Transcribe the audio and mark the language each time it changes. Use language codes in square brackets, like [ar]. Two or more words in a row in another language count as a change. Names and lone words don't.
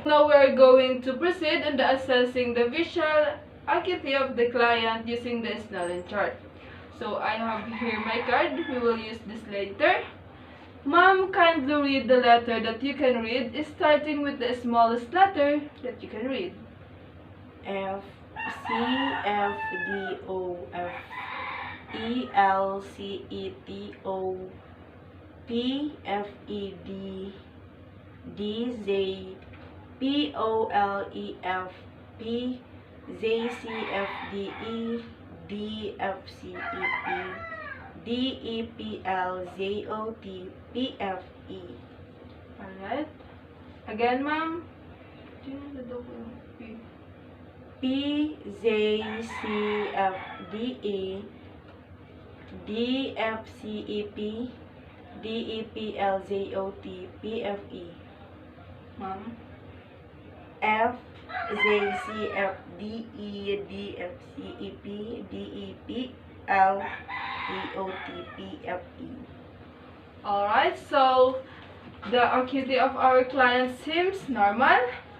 [en] Now we are going to proceed in the assessing the visual acuity of the client using the Snellen chart. So I have here my card. We will use this later. Ma'am, kindly read the letter that you can read, starting with the smallest letter that you can read. F, C, F, D, O, F, E, L, C, E, T, O, P, F, E, D, D, Z, POLEFP, JCFDE, DFCEP, DEPLJOT, PFE. Alright. Again, ma'am. PJCFDE, DFCEP, DEPLJOT, PFE. Ma'am. FJCFDE, DFCEP, DEPLJOT, PFE. Alright, so the acuity of our client seems normal.